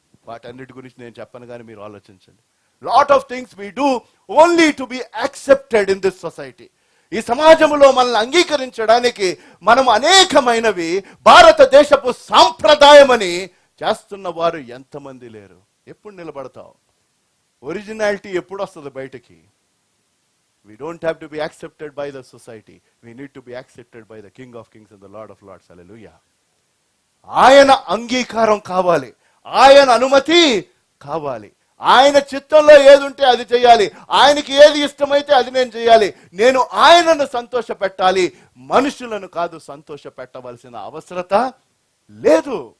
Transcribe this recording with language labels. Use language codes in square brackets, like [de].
[te] వాటన్నిటి గురించి నేను చెప్పను, కానీ మీరు ఆలోచించండి. [en] Lot of things we do only to be accepted in this society. [te] ఈ సమాజంలో మనల్ని అంగీకరించడానికి మనం అనేకమైనవి భారతదేశపు సాంప్రదాయమని చేస్తున్న వారు ఎంతమంది లేరు? ఎప్పుడు నిలబడతావు? ఒరిజినాలిటీ ఎప్పుడు వస్తుంది బయటకి? [en] We don't have to be accepted by the society. We need to be accepted by the King of Kings and the Lord of Lords. Hallelujah. [te] ఆయన అంగీకారం కావాలి, ఆయన అనుమతి కావాలి. ఆయన చిత్తంలో ఏది ఉంటే అది చేయాలి, ఆయనకి ఏది ఇష్టమైతే అది నేను చేయాలి. నేను ఆయనను సంతోష పెట్టాలి, మనుషులను కాదు సంతోష పెట్టవలసిన అవసరత లేదు.